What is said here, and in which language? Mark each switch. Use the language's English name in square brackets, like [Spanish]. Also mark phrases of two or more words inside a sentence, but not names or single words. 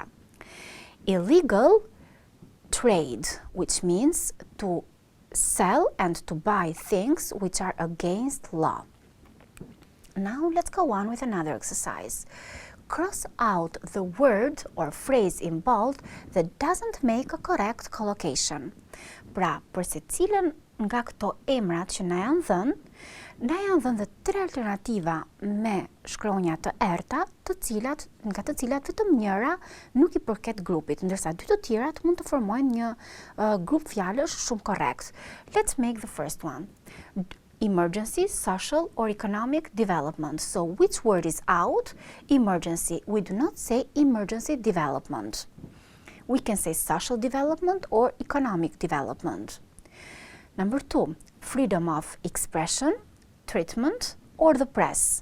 [English] Illegal trade, which means to sell and to buy things which are against law. Now let's go on with another exercise. Cross out the word or phrase in bold that doesn't make a correct collocation. [Albanian] Pra, për secilën nga këto emrat që na janë dhënë dhe 3 alternativa me shkronja të errta, nga të cilat vetëm njëra nuk I përket grupit, ndërsa 2 të tjerat mund të formojnë një grup fjalësh shumë korrekt. [English] Let's make the first one. Emergency, social or economic development. So which word is out? Emergency. We do not say emergency development. We can say social development or economic development. Number 2, freedom of expression, treatment, or the press.